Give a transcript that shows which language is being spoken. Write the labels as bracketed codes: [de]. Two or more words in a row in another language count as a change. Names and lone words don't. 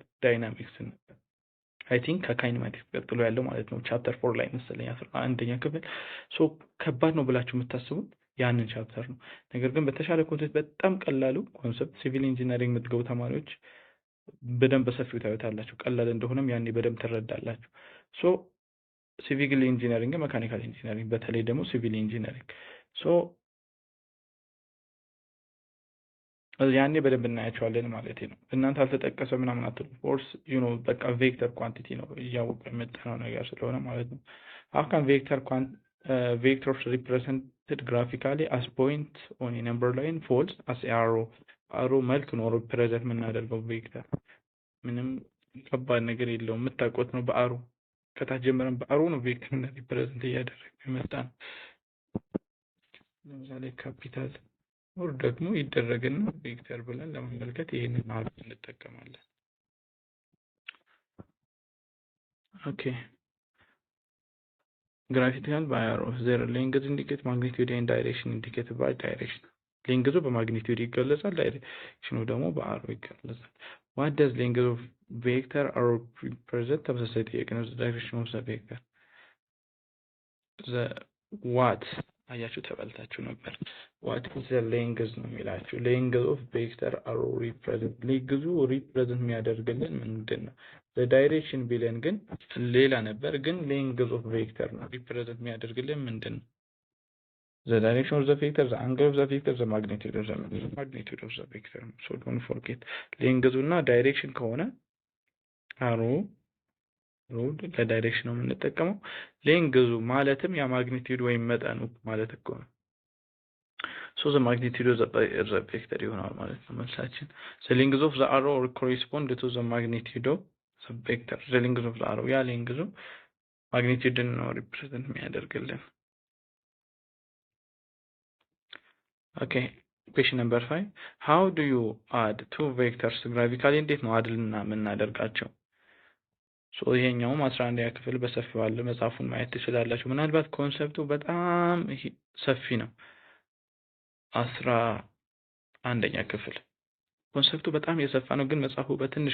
[am] ዳይናሚክስ ነበር። [en] I think [am] ከካይኔማቲክስ ቀጥሎ ያለው ማለት ነው። ቻፕተር 4 ላይ መሰለኝ 11ኛ ክፍል። ሶ ከባድ ነው ብላችሁ የምታስቡት ያንን ቻፕተር ነው። ነገር ግን በተሻለ ኮንሰፕት በጣም ቀላሉ ኮንሰፕት [en] civil engineering [am] የምትገቡ ተማሪዎች በደንብ በሰፊው ታዩታላችሁ። ቀላል እንደሆነም ያኔ በደንብ ትረዳላችሁ። ሶ [en] civil engineering፣ mechanical engineering፣ [am] በተለይ ደግሞ [en] civil engineering [am] ሶ ያኔ በደንብ እናያቸዋለን ማለት ነው። እናንተ አልተጠቀሰ ምናምን አትሉ። [en] force you know [am] በቃ [en] vector quantity [am] ነው እያወቀ የመጣነው ነገር ስለሆነ ማለት ነው። አሁን [en] vectors represented graphically as point on a number line false as arrow [am] መልክ ነው ሪፕሬዘንት የምናደርገው ቬክተር ምንም ከባድ ነገር የለውም። የምታውቁት ነው። በአሮ ከታች ጀምረን በአሮ ነው ቬክተር ሪፕሬዘንት እያደረግን የመጣነው። [en] ለምሳሌ capital or [am] ደግሞ ይደረግና ቬክተር ብለን ለማመልከት ይሄንን አሮ እንጠቀማለን። [en] ኦኬ graphical by arrows their length indicate magnitude and direction indicated by direction. [am] length በማግኒቲዩድ ይገለጻል፣ ዳይሬክሽኑ ደግሞ በአሮ ይገለጻል። [en] what does length of vector arrow represent? [am] ተመሳሳይ ጥያቄ ነው። [en] direction of the vector the what [am] አያችሁ ተበልታችሁ ነበር። [en] what is the length [am] ነው የሚላችሁ። [en] length of vector arrow represent length represent [am] የሚያደርግልን ምንድን ነው? [en] the direction [am] ቢለን ግን ሌላ ነበር። ግን [en] length of vector [am] ነው ሪፕሬዘንት የሚያደርግልን ምንድን ነው? [en] the direction of the vector, the angle of the vector, the magnitude of the vector. So don't forget [am] ሌንግዙና ዳይሬክሽን ከሆነ አሮ ሮድ ለዳይሬክሽን ነው የምንጠቀመው። ሌንግዙ ማለትም ያ ማግኒቲዩድ ወይም መጠኑ ማለት እኮ ነው። [en] so the magnitude of the vector [am] ይሆናል ማለት ነው መልሳችን። [en] the length of the arrow correspond to the magnitude of the vector. the length of the arrow [am] ያ ሌንግዙ ማግኒቲዩድን ነው ሪፕሬዘንት የሚያደርግልን። [en] okay, question number 5 how do you add two vectors graphically [am] እንዴት ነው አድልና የምናደርጋቸው? ሶ ይሄኛውም 11ኛ ክፍል በሰፊው አለ መጽሐፉን ማየት ትችላላችሁ። ምናልባት ኮንሰፕቱ በጣም ሰፊ ነው። 11ኛ ክፍል ኮንሰፕቱ በጣም የሰፋ ነው፣ ግን መጽሐፉ በትንሹ